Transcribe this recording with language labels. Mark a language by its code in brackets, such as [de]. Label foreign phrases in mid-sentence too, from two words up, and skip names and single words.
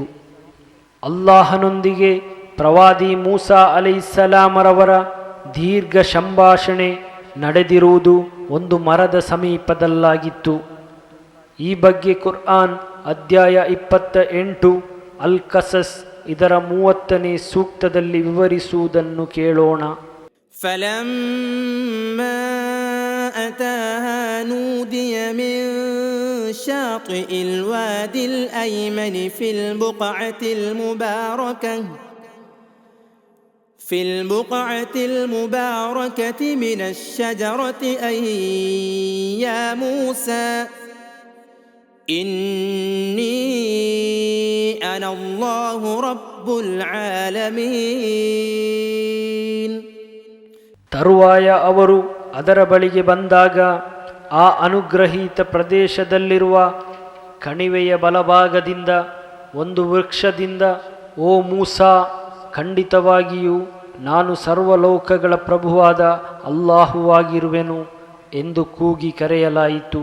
[kn] ಅಲ್ಲಾಹನೊಂದಿಗೆ ಪ್ರವಾದಿ ಮೂಸಾ ಅಲೈಹಿಸ್ಸಲಾಮರವರ ದೀರ್ಘ ಸಂಭಾಷಣೆ ನಡೆದಿರುವುದು ಒಂದು ಮರದ ಸಮೀಪದಲ್ಲಾಗಿತ್ತು. ಈ ಬಗ್ಗೆ ಕುರ್ಆನ್ ಅಧ್ಯಾಯ 28 ಅಲ್ ಕಸಸ್ ಇದರ 30ನೇ ಸೂಕ್ತದಲ್ಲಿ ವಿವರಿಸುವುದನ್ನು ಕೇಳೋಣ. [ar] فلما أتاها نودي من شاطئ الوادي الأيمن في البقعة المباركة من الشجرة أي يا موسى إني أنا الله رب العالمين. [kn] ತರುವಾಯ ಅವರು ಅದರ ಬಳಿಗೆ ಬಂದಾಗ ಆ ಅನುಗ್ರಹೀತ ಪ್ರದೇಶದಲ್ಲಿರುವ ಕಣಿವೆಯ ಬಲಭಾಗದಿಂದ ಒಂದು ವೃಕ್ಷದಿಂದ, ಓ ಮೂಸಾ, ಖಂಡಿತವಾಗಿಯೂ ನಾನು ಸರ್ವಲೋಕಗಳ ಪ್ರಭುವಾದ ಅಲ್ಲಾಹುವಾಗಿರುವೆನು ಎಂದು ಕೂಗಿ ಕರೆಯಲಾಯಿತು.